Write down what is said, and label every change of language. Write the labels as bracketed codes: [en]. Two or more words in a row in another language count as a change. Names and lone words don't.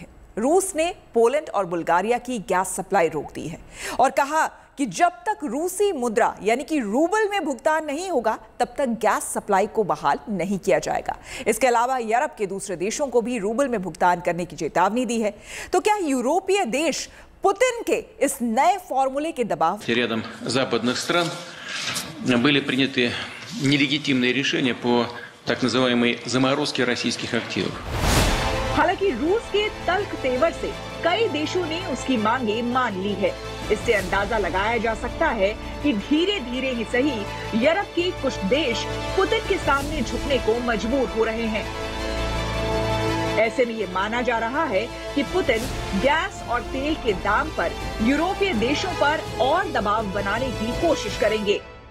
[hi] रूस ने पोलैंड और बुल्गारिया की गैस सप्लाई रोक दी है और कहा कि जब तक रूसी मुद्रा यानी कि रूबल में भुगतान नहीं होगा तब तक गैस सप्लाई को बहाल नहीं किया जाएगा। इसके अलावा यूरोप के दूसरे देशों को भी रूबल में भुगतान करने की चेतावनी दी है। तो क्या यूरोपीय देश पुतिन के इस नए फॉर्मूले के दबाव [ru] рядом западных стран были приняты нелегитимные решения по так называемой заморозке российских активов। [hi] हालांकि रूस के तल्ख तेवर से कई देशों ने उसकी मांगे मान ली है। इससे अंदाजा लगाया जा सकता है कि धीरे धीरे ही सही यूरोप के कुछ देश पुतिन के सामने झुकने को मजबूर हो रहे हैं। ऐसे में ये माना जा रहा है कि पुतिन गैस और तेल के दाम पर यूरोपीय देशों पर और दबाव बनाने की कोशिश करेंगे।